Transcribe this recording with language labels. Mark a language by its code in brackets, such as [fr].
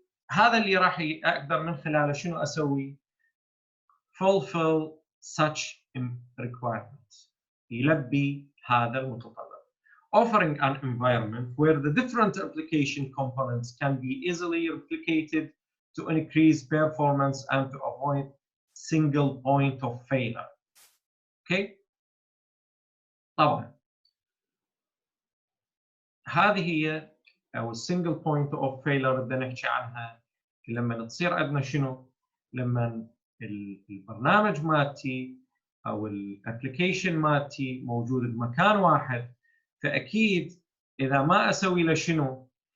[ar] هذا اللي راح اقدر من خلاله شنو اسوي؟ [en] fulfill such requirements، [ar] يلبي هذا المتطلب. [en] offering an environment where the different application components can be easily replicated to increase performance and to avoid single point of failure. اوكي. [ar] طبعا هذه هي او السنجل بوينت اوف فيلر بدنا نحكي عنها لما تصير عندنا شنو؟ لما البرنامج مالتي او الابلكيشن مالتي موجود بمكان واحد، فاكيد اذا ما اسوي له شنو؟